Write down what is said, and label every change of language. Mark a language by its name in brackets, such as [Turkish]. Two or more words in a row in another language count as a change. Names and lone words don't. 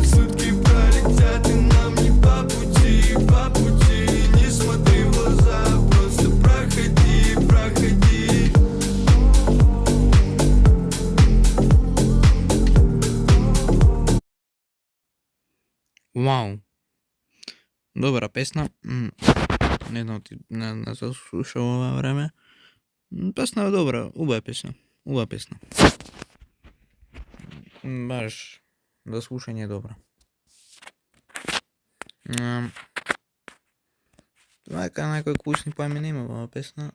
[Russian] Сутки пролетят, и нам не по пути. Не смотри в глаза, просто проходи. [Macedonian] Вау, добра песна. Не се слушал ова време. Песна е добра, убава песна. Баш за слушање е добра. Така некои клучни поеми има ова песна.